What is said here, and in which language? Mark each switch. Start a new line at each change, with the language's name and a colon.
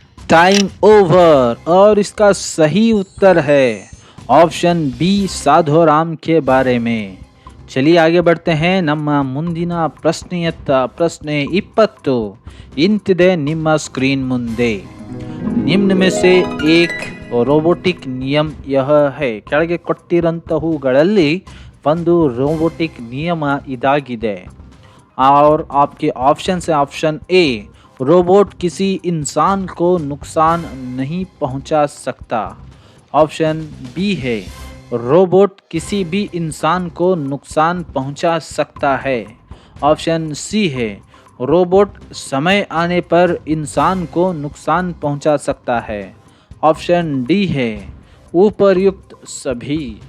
Hindi: Time over और इसका सही उत्तर है ऑप्शन बी साधोराम के बारे में। चलिए आगे बढ़ते हैं
Kannada: ನಮ್ಮ ಮುಂದಿನ ಪ್ರಶ್ನೆಯತ್ತ. ಪ್ರಶ್ನೆ 20 ಇಂತಿದೆ ನಿಮ್ಮ स्क्रीन ಮುಂದೆ.
Hindi: निम्न में से एक रोबोटिक नियम यह है.
Kannada: ಕೆಳಗೆ ಕೊಟ್ಟಿರಂತಹವುಗಳಲ್ಲಿ ಒಂದು रोबोटिक नियम ಇದಾಗಿದೆ.
Hindi: और आपके ऑप्शन है ऑप्शन ए रोबोट किसी इंसान को नुकसान नहीं पहुंचा सकता, ऑप्शन बी है रोबोट किसी भी इंसान को नुकसान पहुंचा सकता है, ऑप्शन सी है रोबोट समय आने पर इंसान को नुकसान पहुंचा सकता है, ऑप्शन डी है ऊपरयुक्त सभी।